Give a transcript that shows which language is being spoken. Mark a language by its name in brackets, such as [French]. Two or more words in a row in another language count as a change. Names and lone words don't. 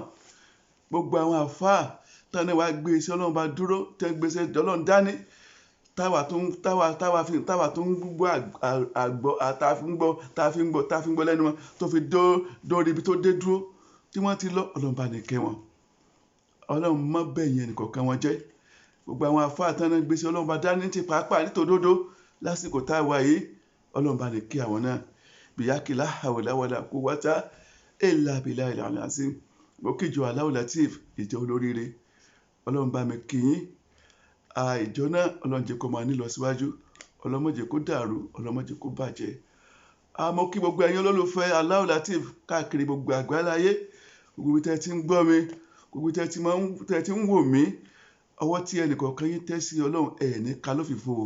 [Yoruba] Gbogbo àwọn àfáà tán ní wàá gbé iṣẹ́ Ọlọ́run bá dúró tẹ́ ń gbèsè Ọlọ́run dání, táwa tó ń gbọ́ àgbọ̀ tá fi ń gbọ́ lẹ́nu wọn tó fi dórí ibi tó dé dúró tí wọ́n ti lọ, Ọlọ́run bá ní kẹ́ wọn. Ọlọ́run má bẹ̀yìn ẹnìkọ̀ọ̀kan wọn jẹ́. Gbogbo àwọn àfáà tán náà gbèsè Ọlọ́run bá dání ti pàápàá nítòdodo lásìkò tá a wà yìí, Ọlọ́run bá ní kẹ́ àwọn náà. [Arabic] Bìyákì لا حول ولا قوة إلا بالله العلي العظيم. [Yoruba] Mo kíjọ Allahu Latif ìjọ olóríire. Ọlọ́run bá mi kí yín. Ìjọ náà Ọlọ́run jẹ́ kó máa ní lọ síwájú, Ọlọ́run má jẹ́ kó dàrú, Ọlọ́run má jẹ́ kó bàjẹ́. Mo kí gbogbo ẹ̀yin olólùfẹ́ Allahu Latif káàkiri gbogbo àgbáláyé, gbogbo ibi tẹ́ ti ń gbọ́ mi, gbogbo tẹ́ ti ń wò mí, ọwọ́ tí ẹnìkọ̀ọ̀kan yín tẹ́ sí Ọlọ́run ẹ̀ ní ká lófìfo o.